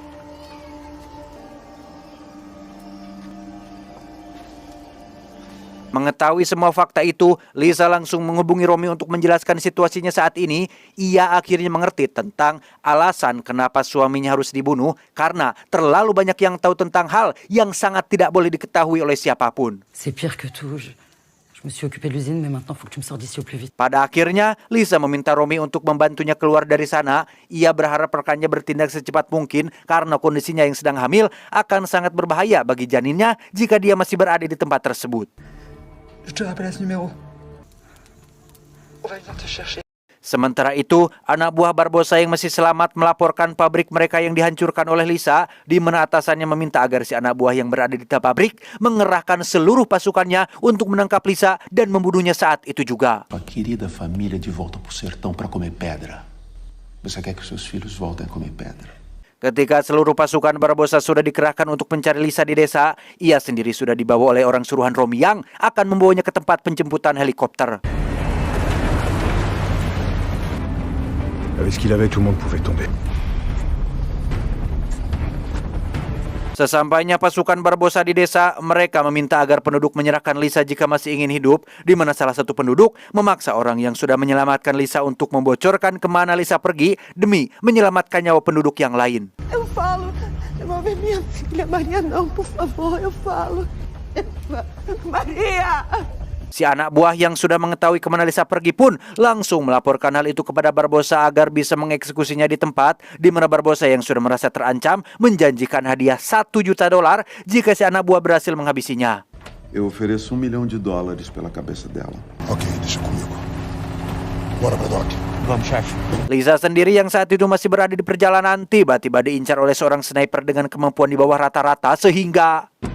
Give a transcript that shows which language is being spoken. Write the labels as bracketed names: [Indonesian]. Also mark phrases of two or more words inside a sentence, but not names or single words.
[Indonesian] Mengetahui semua fakta itu, Lisa langsung menghubungi Romi untuk menjelaskan situasinya saat ini. Ia akhirnya mengerti tentang alasan kenapa suaminya harus dibunuh karena terlalu banyak yang tahu tentang hal yang sangat tidak boleh diketahui oleh siapapun. [French] C'est pire que tout. Je me suis occupé de l'usine, mais maintenant faut que tu me sors d'ici au plus vite. [Indonesian] Pada akhirnya, Lisa meminta Romi untuk membantunya keluar dari sana. Ia berharap rekannya bertindak secepat mungkin karena kondisinya yang sedang hamil akan sangat berbahaya bagi janinnya jika dia masih berada di tempat tersebut. [French] Je te rappelle ce numéro. On va venir te chercher. [Indonesian] Sementara itu, anak buah Barbosa yang masih selamat melaporkan pabrik mereka yang dihancurkan oleh Lisa, di mana atasannya meminta agar si anak buah yang berada di pabrik mengerahkan seluruh pasukannya untuk menangkap Lisa dan membunuhnya saat itu juga. [Portuguese] A querida família de volta pro sertão para comer pedra. Você quer que seus filhos voltem a comer pedra? [Indonesian] Ketika seluruh pasukan Barbosa sudah dikerahkan untuk mencari Lisa di desa, ia sendiri sudah dibawa oleh orang suruhan Romi yang akan membawanya ke tempat penjemputan helikopter. [French] Avec ce qu'il avait, tout le monde pouvait tomber. [Indonesian] Sesampainya pasukan Barbosa di desa, mereka meminta agar penduduk menyerahkan Lisa jika masih ingin hidup, di mana salah satu penduduk memaksa orang yang sudah menyelamatkan Lisa untuk membocorkan kemana Lisa pergi demi menyelamatkan nyawa penduduk yang lain. [Portuguese] Eu falo, devolve minha filha, Maria não, por favor, eu falo. Maria! [Indonesian] Si anak buah yang sudah mengetahui kemana Lisa pergi pun langsung melaporkan hal itu kepada Barbosa agar bisa mengeksekusinya di tempat, di mana Barbosa yang sudah merasa terancam menjanjikan hadiah $1 juta jika si anak buah berhasil menghabisinya. [Portuguese] Eu ofereço $1 milhão pela cabeça dela. Ok, deixa comigo. Bora, Braddock. Vamos, chef. [Indonesian] Lisa sendiri yang saat itu masih berada di perjalanan tiba-tiba diincar oleh seorang sniper dengan kemampuan di bawah rata-rata sehingga